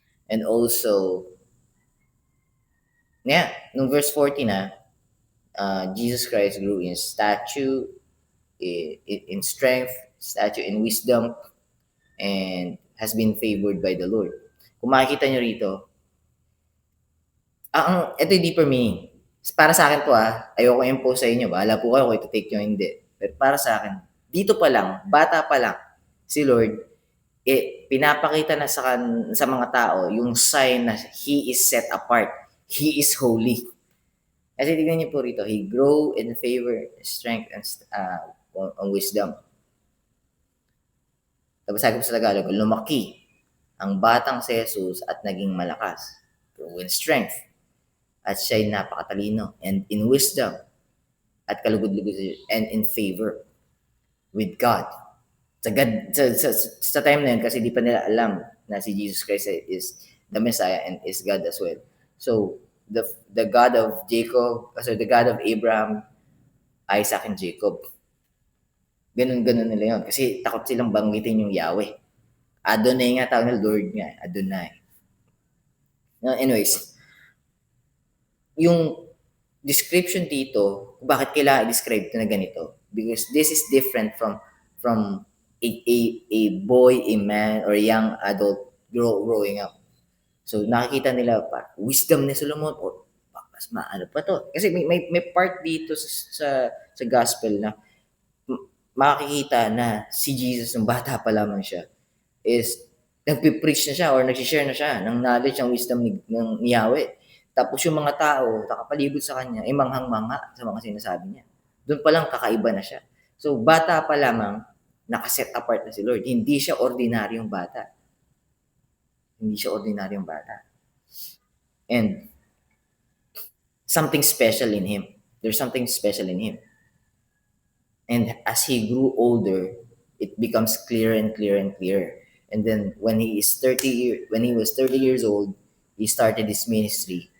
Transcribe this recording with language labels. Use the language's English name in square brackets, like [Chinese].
[English] And also, [Filipino] nung verse 40 na, [English] Jesus Christ grew in stature, in strength, stature in wisdom, and has been favored by the Lord. [Filipino] Kung makikita nyo rito, ito yung deeper meaning. Para sa akin to ayoko impose sa inyo, bahala po kayo kung ito-take nyo hindi. Pero para sa akin, dito pa lang, bata pa lang, si Lord, pinapakita na sa mga tao yung sign na [English] He is set apart. He is holy. [Filipino] Kasi tignan niyo po rito, [English] He grow in favor, strength, and wisdom. [Filipino] Tapos sabi ko sa Tagalog, lumaki ang batang si Jesus at naging malakas. [English] Grow in strength. [Filipino] At siya'y napakatalino. [English] And in wisdom. [Filipino] At kalugod-lugod [English] and in favor with God. [Filipino] Sa time na yun, kasi di pa nila alam na si Jesus Christ [English] is the Messiah and is God as well. So, the God of Jacob, the God of Abraham, Isaac, and Jacob. [Filipino] Ganun-ganun nila yun. Kasi takot silang banggitin yung Yahweh. Adonai nga tawag nila, Lord nga. Adonai. Anyways, yung description dito, bakit kailangan i-describe ito na ganito? [English] Because this is different from a boy, a man, or a young adult growing up. [Filipino] So, nakikita nila pa, wisdom ni Solomon, o mas maano pa to. Kasi may part dito sa gospel na makikita na si Jesus, ng bata pa lamang siya, is nagpipreach na siya or nagsishare na siya ng knowledge, ng wisdom ng Yahweh. Tapos yung mga tao, nakapalibot sa kanya, ay manghang-mangha sa mga sinasabi niya. Doon pa lang kakaiba na siya. So, bata pa lamang, nakaset apart na si Lord. Hindi siya ordinaryong bata. Hindi siya ordinaryong bata. [English] And something special in him. There's something special in him. And as he grew older, it becomes clearer and clearer and clearer. And then when he was 30 years old, he started his ministry.